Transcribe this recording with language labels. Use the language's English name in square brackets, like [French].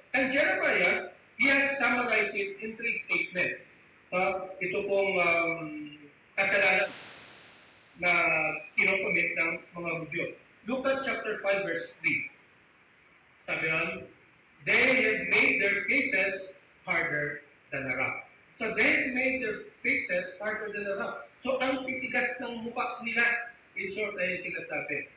[English] And Jeremiah, he has summarized it in 3 statements. [Filipino] Ito pong kasalanan na kinocommit ng mga Hudyo. [English] Lucas chapter 5 verse 3. [Filipino] Sabi nun, [English] they have made their faces harder than a rock. So they have made their faces harder than a rock. [Filipino] So ang titigas ng mukha nila, [English] in short [Filipino] ay sinasabi.